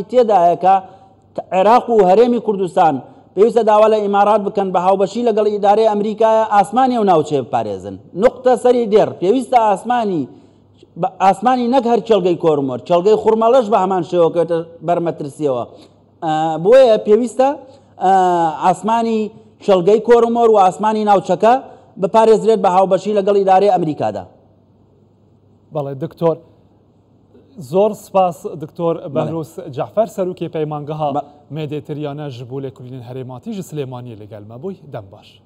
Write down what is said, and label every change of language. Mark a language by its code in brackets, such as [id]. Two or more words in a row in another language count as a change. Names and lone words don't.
[ckb] تێدایە کە عێراق و هەرێمی کوردستان پێویستە داوا لە ئیمارات بکەن بە هاوبەشی لەگەڵ ئیدارەی ئەمریکایە ئاسمانی ئەو ناوچێ بپارێزن نقطە سەری دێر پێویستە ئاسمانی نەک هەر چەلگەی کۆرمۆر چەلگەی خوڕمەڵەش بە هەمان شێوەکەوێتە بەرمەترسیەوە بۆیە پێویستە ئاسمانی چەلگەی کۆرمۆر و ئاسمانی ناوچەکە بپارێزرێت بە هاوبەشی لەگەڵ ئیدارەی ئەمریکادا. بەڵێ دکتۆر زۆر سپاس دکتۆر بەهرۆس جەعفەر سەرۆکی پەیمانگەها مێدیتریانە [ku] ji bo lêkolînên herêmatî ji Silêmaniyê lêgel me bûy dem baş.